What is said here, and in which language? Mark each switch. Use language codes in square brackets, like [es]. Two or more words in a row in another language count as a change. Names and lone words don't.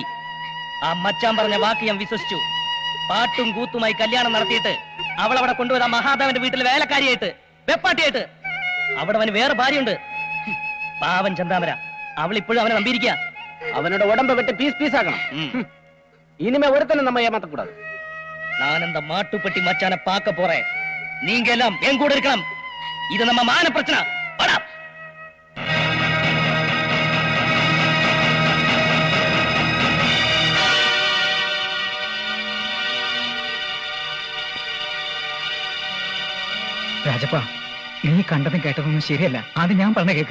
[ml] ആ മച്ചാൻ പറഞ്ഞ വാക്ക് ഞാൻ വിശ്വസിച്ചു. പാട്ടും കൂത്തുമായി കല്യാണം നടത്തിയിട്ട് അവളവിടെ കൊണ്ടുപോയത് ആ മഹാദേവന്റെ വീട്ടിലെ വേലക്കാരിയായിട്ട്, വെപ്പാട്ടിയായിട്ട്. അവിടെ അവന് വേറെ ഭാര്യയുണ്ട്. പാവൻ ചന്താമര. അവൾ ഇപ്പോഴും അവനെ നമ്പിയിരിക്കുക. [ta] அவனோட உடம்பு வெட்டி பீஸ் பீஸாக்கணும். இனிமே ஒருத்தனும் நம்ம ஏமாத்தக்கூடாது. நான் அந்த மாட்டுப்பட்டி மச்சான பார்க்க போறேன். நீங்க எல்லாம் என் கூட இருக்கணும். இது நம்ம மான பிரச்சனை. வாடா. [ml] രാജപ്പ, നീ കണ്ടതും കേട്ടതൊന്നും ശരിയല്ല. അത് ഞാൻ പറഞ്ഞ കേക്ക്.